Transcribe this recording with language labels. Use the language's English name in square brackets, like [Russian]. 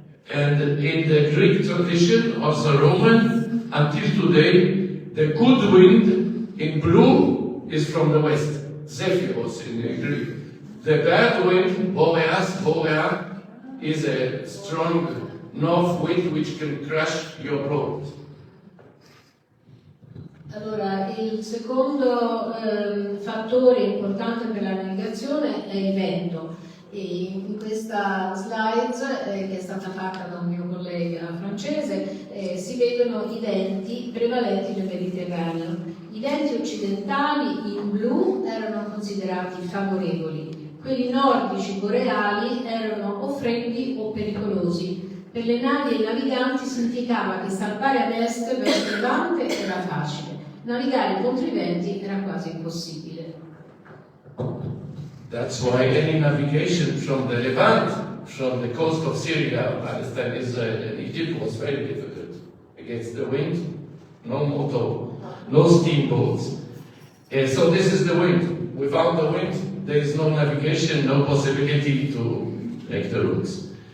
[English] And in the Greek tradition, also Roman, until today, the good wind in blue is from the west, Zephyros in Greek. The bad wind, Boreas, is a strong north wind which can crash your boat. [Italian] Allora, il secondo fattore importante per la navigazione è il vento. E in questa slide, che è stata fatta da un mio collega francese, si vedono i venti prevalenti nel Mediterraneo. I venti occidentali in blu erano considerati favorevoli, quelli nordici boreali erano o freddi o pericolosi. Per le navi e i naviganti significava che salpare ad est verso il levante era facile, navigare contro i venti era quasi impossibile. [English] That's why any navigation from the Levant, from the coast of Syria, Palestine, Israel, and Egypt was very difficult. Against the wind, no motor, no steamboats. So this is the wind. Without the wind, there is no navigation, no possibility to make the routes.